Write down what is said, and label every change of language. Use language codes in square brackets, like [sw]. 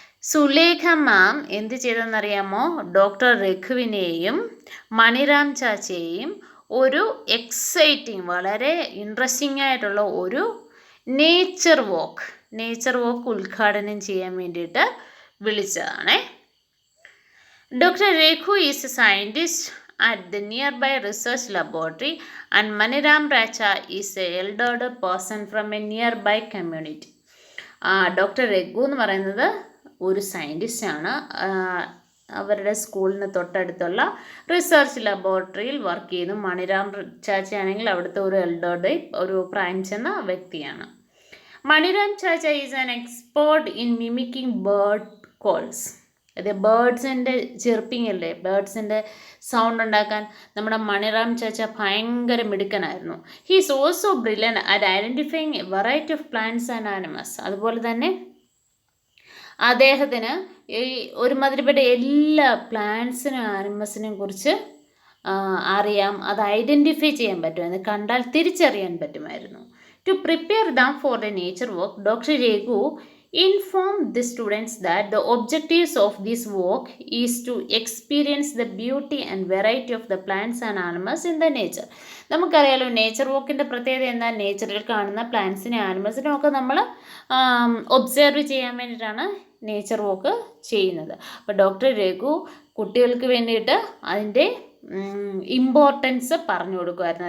[ml] സുലേഖ മാം എന്ത് ചെയ്തെന്നറിയാമോ? ഡോക്ടർ രഘുവിനെയും മണിരാം ചാച്ചയെയും ഒരു എക്സൈറ്റിംഗ്, വളരെ ഇൻട്രസ്റ്റിംഗ് ആയിട്ടുള്ള ഒരു നേച്ചർ വാക്ക് ഉദ്ഘാടനം ചെയ്യാൻ വേണ്ടിയിട്ട് വിളിച്ചതാണ്. [en] Doctor Raghu is a scientist at the nearby research laboratory and Maniram Racha is a elderly person from a nearby community. [ml] Doctor Raghu എന്ന് പറയുന്നത് ഒരു സയൻറ്റിസ്റ്റാണ്. അവരുടെ സ്കൂളിന് തൊട്ടടുത്തുള്ള റിസർച്ച് ലബോറട്ടറിയിൽ വർക്ക് ചെയ്യുന്നു. മണിരാം ചാച്ചയാണെങ്കിൽ അവിടുത്തെ ഒരു എൽഡർലി, ഒരു പ്രായം ചെന്ന വ്യക്തിയാണ്. [en] Maniram Chacha is an expert in mimicking bird calls. [ml] അതെ, ബേർഡ്സിൻ്റെ ചിർപ്പിംഗ് അല്ലേ, ബേർഡ്സിൻ്റെ സൗണ്ട് ഉണ്ടാക്കാൻ നമ്മുടെ മണിറാം ചാച്ച ഭയങ്കര മിടുക്കനായിരുന്നു. [en] He is also brilliant at identifying a variety of plants and animals. [ml] അതുപോലെ തന്നെ അദ്ദേഹത്തിന് ഈ ഒരുമാതിരിപ്പെട്ട എല്ലാ പ്ലാന്റ്സിനും ആനിമൽസിനെയും കുറിച്ച് അറിയാം. അത് ഐഡൻറ്റിഫൈ ചെയ്യാൻ പറ്റുമായിരുന്നു, കണ്ടാൽ തിരിച്ചറിയാൻ പറ്റുമായിരുന്നു. [en] To prepare them for the nature work, doctor Raghu informed the students that the objectives of this work is to experience the beauty and variety of the plants and animals in the nature. [ml] നമുക്കറിയാലോ nature വോക്കിൻ്റെ പ്രത്യേകത എന്താ? നേച്ചറിൽ കാണുന്ന പ്ലാന്റ്സിനും ആനിമൽസിനും ഒക്കെ നമ്മൾ observe ചെയ്യാൻ വേണ്ടിയിട്ടാണ് nature walk ചെയ്യുന്നത്. അപ്പോൾ ഡോക്ടർ രഘു കുട്ടികൾക്ക് വേണ്ടിയിട്ട് അതിൻ്റെ ഇമ്പോർട്ടൻസ് പറഞ്ഞു കൊടുക്കുമായിരുന്നു.